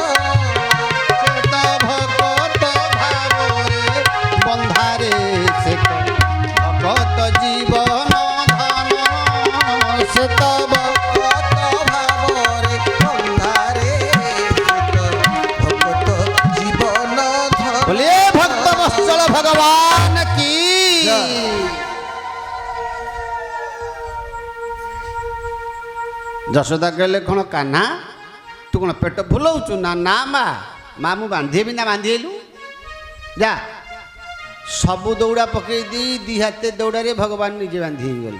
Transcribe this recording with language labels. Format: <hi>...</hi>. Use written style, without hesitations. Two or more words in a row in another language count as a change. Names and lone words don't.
<or>ସେ ତ ଭକତ ଭାବରେ ବନ୍ଧାରେ, ସେ ତ ଭକତ ଜୀବନ ଧନ, ସେ ତ ଭକତ ଭାବରେ ବନ୍ଧାରେ, ସେ ତ ଭକତ ଜୀବନ ଧନ।</or> <hi>बोलिए भक्त वत्सल भगवान की।</hi> <or>ଯଶୋଦା କହିଲେ କ'ଣ କାହ୍ନା ତୁ କ'ଣ ପେଟ ଭୁଲଉଛୁ? ନା ନା ମା, ମା ମୁଁ ବାନ୍ଧିବି ନା ବାନ୍ଧିଲୁ, ଯା। ସବୁ ଦୌଡ଼ା ପକେଇ ଦେଇ ଦି ହାତେ ଦୌଡ଼ାରେ ଭଗବାନ ନିଜେ ବାନ୍ଧି ହେଇଗଲେ।</or>